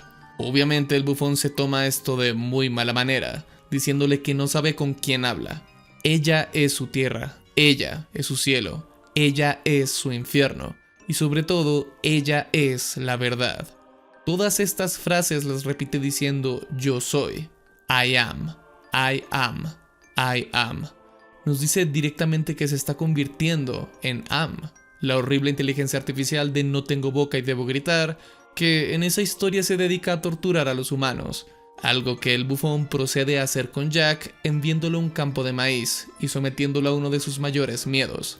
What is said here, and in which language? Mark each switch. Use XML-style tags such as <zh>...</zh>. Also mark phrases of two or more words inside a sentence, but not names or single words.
<es>Obviamente el bufón se toma esto de muy mala manera, diciéndole que no sabe con quién habla. Ella es su tierra, ella es su cielo, ella es su infierno. Y sobre todo, ella es la verdad. Todas estas frases las repite diciendo yo soy.</es> <en>I am, I am, I am.</en> <es>Nos dice directamente que se está convirtiendo en Am, la horrible inteligencia artificial de no tengo boca y debo gritar, que en esa historia se dedica a torturar a los humanos. Algo que el bufón procede a hacer con Jack enviándolo a un campo de maíz y sometiéndolo a uno de sus mayores miedos.</es>